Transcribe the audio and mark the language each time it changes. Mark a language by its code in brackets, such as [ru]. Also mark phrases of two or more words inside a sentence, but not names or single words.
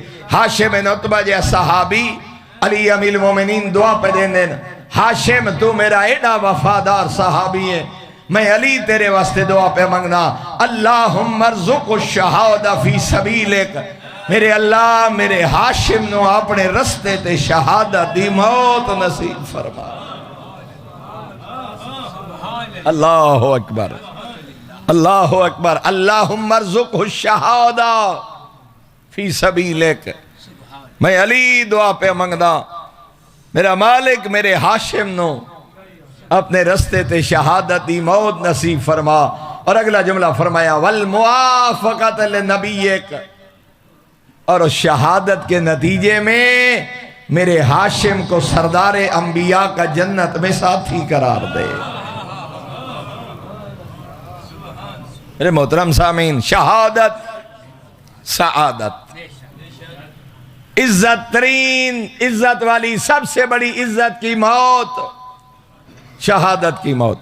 [pa] ہاشم بن عتبہ جے صحابی علی امیر مومنین دعا پے دیندے، ہاشم تو میرا ایڈا وفادار صحابی ہے، میں علی تیرے واسطے دعا پے منگنا, [ar] اللهم ارزقه شهادة في سبيلك, [pa] میرے اللہ میرے ہاشم نوں اپنے رستے تے شہادت دی موت نصیب فرما. [ar] الله أكبر، الله أكبر. اللهم ارزقه شهادة في سبيلك, [pa] میں علی دعا پے منگدا، میرا مالک میرے ہاشم نوں اپنے رستے تے شہادت دی موت نصیب فرما. [ur] اور اگلا جملہ فرمایا [ar] والموافقة لنبيك, [ur] اور اس شہادت کے نتیجے میں میرے ہاشم کو سردار انبیاء کا جنت میں ساتھی قرار دے. میرے محترم سامعین، شہادت سعادت، عزت ترین، عزت والی سب سے بڑی عزت کی موت شہادت کی موت.